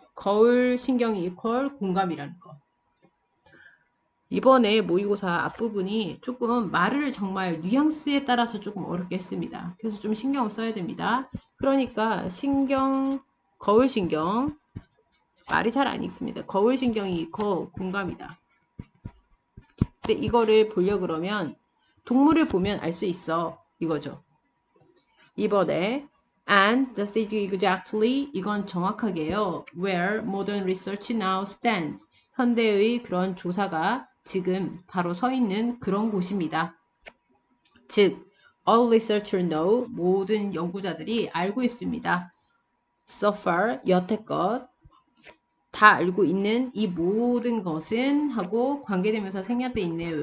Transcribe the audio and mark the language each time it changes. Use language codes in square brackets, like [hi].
[ko] 거울 신경이 이퀄 공감이라는 거. 이번에 모의고사 앞부분이 조금 말을 정말 뉘앙스에 따라서 조금 어렵게 했습니다. 그래서 좀 신경을 써야 됩니다. 그러니까 거울 신경 말이 잘 안 읽습니다. 거울 신경이 이퀄 공감이다. 근데 이거를 보려고 그러면 동물을 보면 알 수 있어. 이거죠. 이번에 [en] and this is exactly [ko] 이건 정확하게요. [en] where modern research now stands. [ko] 현대의 그런 조사가 지금 바로 서 있는 그런 곳입니다. 즉 [en] all researchers know [ko] 모든 연구자들이 알고 있습니다. [en] so far [ko] 여태껏 다 알고 있는 이 모든 것은 하고 관계되면서 생략돼 있네요.